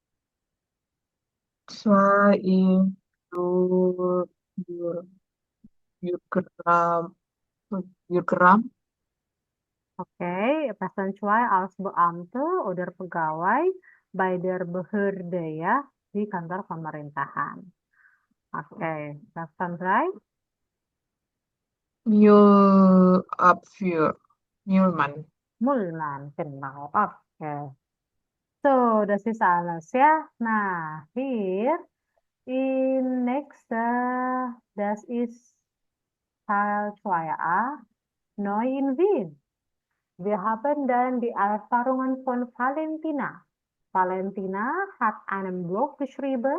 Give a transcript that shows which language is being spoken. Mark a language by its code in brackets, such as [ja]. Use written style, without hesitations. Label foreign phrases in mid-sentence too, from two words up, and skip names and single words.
[de] 2 im Bür- Bür- Bürgram, Bürgram. okay. Person 2 als Beamte oder pegawai bei der Behörde ya, [id] di kantor pemerintahan. [de] Oke, Person 3, Müllabfuhr, Müllmann. Mulman, genau. Oke. So, das ist alles ya. Nah, hier in nächste, das ist Teil 2a, neu in Wien. Wir haben dann die Erfahrungen von Valentina. Valentina hat einen Blog geschrieben.